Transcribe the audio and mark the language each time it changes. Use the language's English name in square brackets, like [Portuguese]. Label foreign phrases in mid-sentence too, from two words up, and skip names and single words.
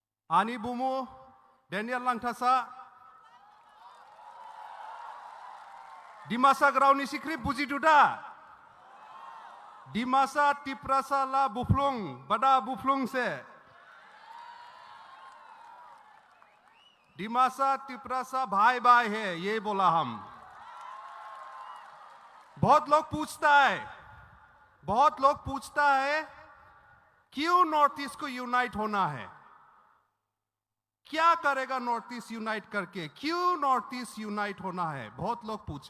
[Dimasa] Ani Bumu, Daniel Langthasa, Dimasa Grauni Sikri Puji Duda, Dimasa Tiprasa La Buflung, Bada Buflung se, Dimasa Tiprasa [Hindi] भाई भाई है, ये बोला हम। बहुत लोग पूछता है क्यों नॉर्थ ईस्ट को यूनाइट होना है, क्या करेगा नॉर्थ ईस्ट यूनाइट करके, क्यों नॉर्थ ईस्ट यूनाइट होना है, बहुत लोग पूछा।